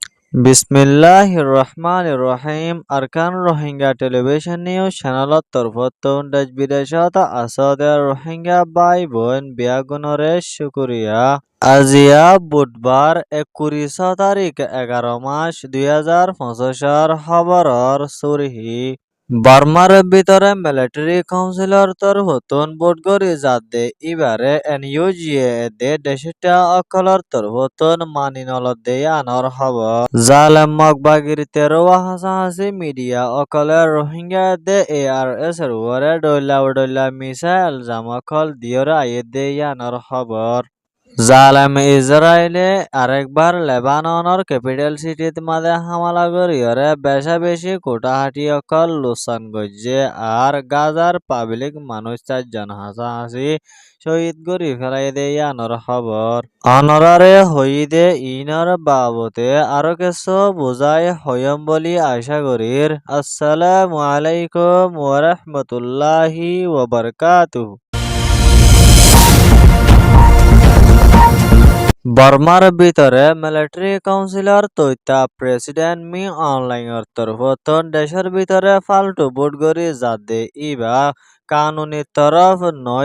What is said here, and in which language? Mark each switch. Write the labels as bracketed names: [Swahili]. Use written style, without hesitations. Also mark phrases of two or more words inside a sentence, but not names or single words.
[Arabic] بسم الله الرحمن الرحيم. [Rohingya] Arkan Rohingya Television News Channel তরফতন দেশ বিদেশত আসদে রোহিঙ্গা ভাই বোন বিয়াগুনরে শুকুরিয়া। আজিয়া বুধবার 21 তারিখ 11 মাস 2025 খবরর সুরহি বার্মার ভিতরে [English] military councillor [Rohingya] তরফতন ভোট গড়ি যাতে ইবারে এনইউজিএ দে দেশটা অকলর তরফতন মানি নলত দে আনর খবর জালেম মগবাগির 13 হাসাহাসি মিডিয়া অকলে রোহিঙ্গা দে এআরএস এর ওরে ডইলা মিসা এলজাম অকল দিয়রে আয়ে দে আনর খবর জালেম ইসরায়েলে আরেকবার লেবাননের [English] capital city [Rohingya] মাদে হামলা করিয়রে বেশি কোটাহাটি অকল লুসান গজ্জে আর গাজার পাবলিক মানুষ 4 জন হাসাহাসি শহীদ করি ফেলাই দেই আনর খবর অনরারে হইদে ইনর বাবতে আরো কিছু বুঝাই হয়ম বলি আশা করির। [Arabic] السلام عليكم ورحمة الله وبركاته. [Rohingya] বর্মার ভিতরে [English] military councillor [Rohingya] তৈতা প্রেসিডেন্ট মি অনলাইনের তরফতন দেশের ভিতরে ফালতু ভোট গড়ি যাতে ইবা কানুনি তরফ নয়